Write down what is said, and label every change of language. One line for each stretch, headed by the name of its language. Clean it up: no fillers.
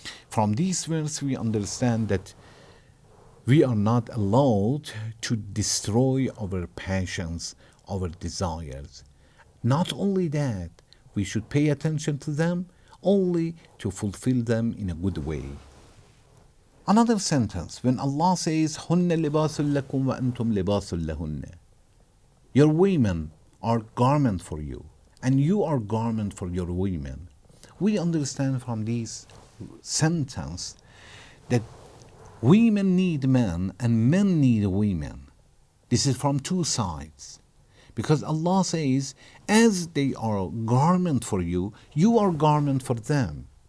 English: From this verse, we understand that we are not allowed to destroy our passions, our desires. Not only that, we should pay attention to them only to fulfill them in a good way. Another sentence, when Allah says,
Arabic: هُنَّ لِبَاسٌ لَكُمْ وَأَنْتُمْ لِبَاسٌ لَهُنَّ.
English: Your women are garment for you, and you are garment for your women. We understand from this sentence that women need men and men need women. This is from two sides. Because Allah says, as they are garment for you, you are garment for them.